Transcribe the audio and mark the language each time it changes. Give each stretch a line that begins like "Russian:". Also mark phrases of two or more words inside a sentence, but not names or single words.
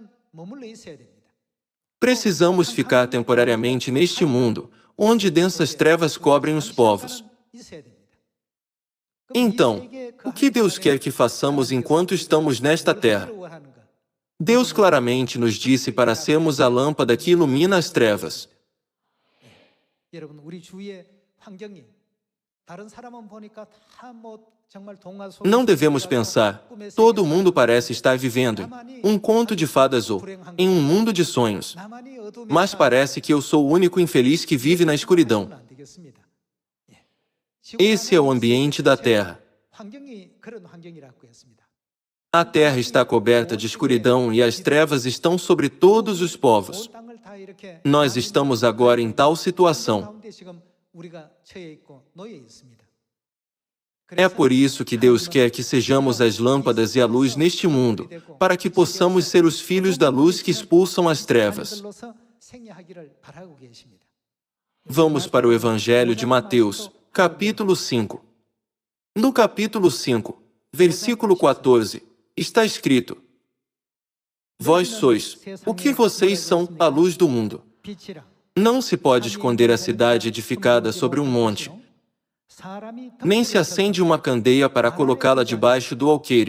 Portuguese: Precisamos ficar temporariamente neste mundo, onde densas trevas cobrem os povos. Então, o que Deus quer que façamos enquanto estamos nesta terra? Deus claramente nos disse para sermos a lâmpada que ilumina as trevas.
Korean: 여러분, 우리 주위의 환경이 다른 사람은 보니까 다 정말 동화 속에
Portuguese: Não devemos pensar, todo mundo parece estar vivendo em um conto de fadas ou em um mundo de sonhos,
Korean: 나만이 어둠에
Portuguese: mas parece que eu sou o único infeliz que vive na escuridão.
Korean: 안 되겠습니다.
Portuguese: Esse é o ambiente da Terra.
Korean: 환경이 그런 환경이라고 했습니다.
Portuguese: A Terra está coberta de escuridão e as trevas estão sobre todos os povos.
Korean: 온 땅을 다 이렇게
Portuguese: Nós estamos agora em tal situação.
Korean: 가운데 지금 우리가 처해 있고 놓여 있습니다.
Portuguese: É por isso que Deus quer que sejamos as lâmpadas e a luz neste mundo, para que possamos ser os filhos da luz que expulsam as trevas.
Korean: 자녀들로서 생애하기를 바라고 계십니다.
Portuguese: Vamos para o Evangelho de Mateus, capítulo 5. No capítulo 5, versículo 14, está escrito: Vós sois, o que vocês são, a luz do mundo.
Korean: 빛이라
Portuguese: Não se pode esconder a cidade edificada sobre um monte, nem se acende uma candeia para colocá-la debaixo do alqueire.